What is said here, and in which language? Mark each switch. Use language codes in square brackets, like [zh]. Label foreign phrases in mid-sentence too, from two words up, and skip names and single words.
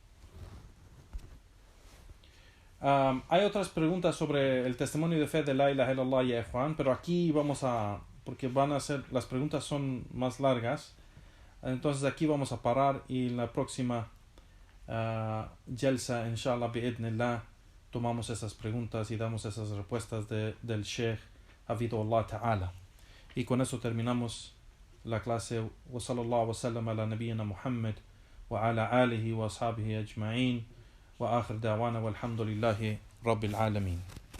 [es] Hay otras preguntas sobre el testimonio de fe de [ar] لا إله إلا الله, [es] ya Juan, pero aquí porque las preguntas son más largas, entonces aquí vamos a parar, y en la próxima jalsa, [ar] إن شاء الله بإذن الله, [es] tomamos esas preguntas y damos esas respuestas del Sheikh [ar] حفظه الله تعالى. [es] Y con eso terminamos la clase. [ar] وصلى الله وسلم على نبينا محمد وعلى آله وأصحابه أجمعين. وآخر دعوانا والحمد لله رب العالمين.